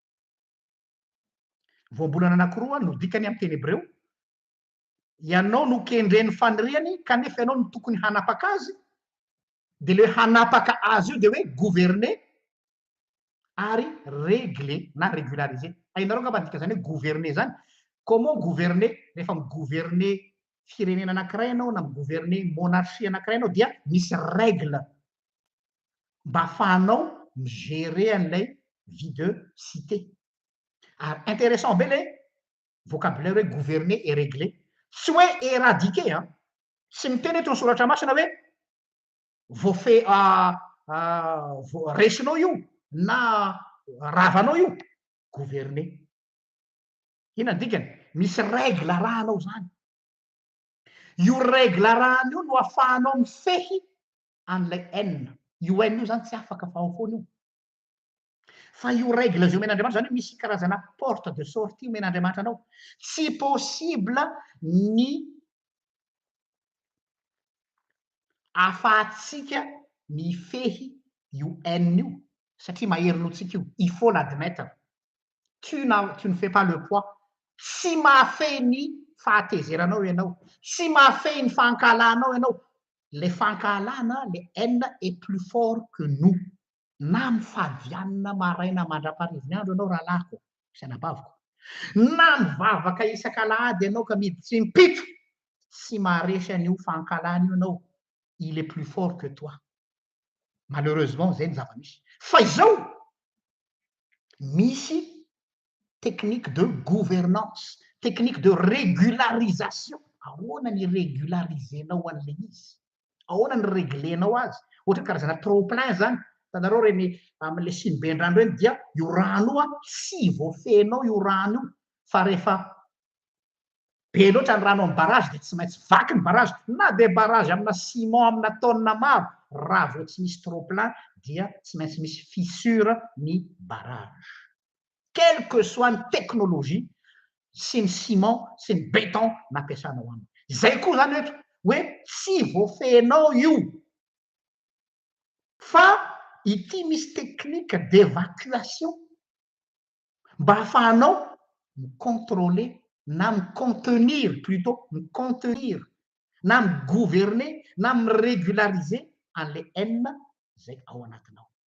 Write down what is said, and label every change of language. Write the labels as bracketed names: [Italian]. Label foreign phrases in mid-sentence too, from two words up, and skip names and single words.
[Malagasy] Voambolana anankiroa no dikany amin'ny teny hébreu, ianao no kendren'ny faniriany kanefa ianao no tokony hanapaka azy, dia le hanapaka azy io dia hoe gouverner ary régler na régulariser. Hainareo ngamba dika zany hoe gouverner zany, [French] comment gouverner? [Malagasy] Rehefa migouverner firenena anankiray ianao na migouverner monarchie anankiray ianao dia misy règle mba ahafahanao migérer an'ilay [French] vie de cité. [Malagasy] Ary intéressant be [French] le vocabulaire [Malagasy] hoe [French] gouverner et régler, [Malagasy] tsy hoe éradiquer, tsy miteny eto ny soratra masina hoe voaresinao io, na ravanao io gouverner. Inona dikany misy règle rahanao zany. Io règle rahana io no ahafahanao mifehy an'ilay haine. Io haine io zany tsy afaka fahofoana io. Fa io règle zay omen'Andriamanitra zany hoe misy karazana [French] porte de sortie [Malagasy] omen'Andriamanitra anao. Tsy possible ny ahafahantsika mifehy io haine io satria maherinontsika io. [French] Il faut l'admettre. Tu ne fais pas le poids. [Malagasy] Tsy mahafehy ny fahatezeranao ianao. Tsy mahafehy ny fankalanao ianao. Le fankalana, [French] le haine est plus fort que nous. [Malagasy] Na mifadianina maraina mandra-parivony andro ianao rahalahiko sy anabaviko. Na mivavaka isan-kalahady ianao ka miditsy impito, tsy maharesy an'io fankalana io ianao. [French] Il est plus fort que toi. [Malagasy] Malheureusement, zay ny zava-misy. Fa izao misy [French] technique de gouvernance, technique de régularisation. [Malagasy] Ahoana ny régularisenao an'ilay izy? Ahoana ny réglenao azy? Ohatra karazana trop-plein zany. Hitanareo reny am'le Sinibendrano reny dia io rano io tsy voafehinao io rano io. Fa rehefa be loatra ny rano amin'ny barrage dia tsy maintsy vaky ny barrage. Na dia barrage amina ciment amina tonne maro, raha vao tsy misy trop-plein dia tsy maintsy misy fissure ny barrage. [French] Quelle que soit [Malagasy] ny technologie sy ny ciment sy ny béton nampiasanao aminy. Zay koa zany hoe tsy voafehinao io. Fa ity misy [French] technique d'évacuation [Malagasy] mba ahafahanao micontrôler na micontenir plutôt micontenir na migouverner na mirégulariser an'le haine zay ao anatinao.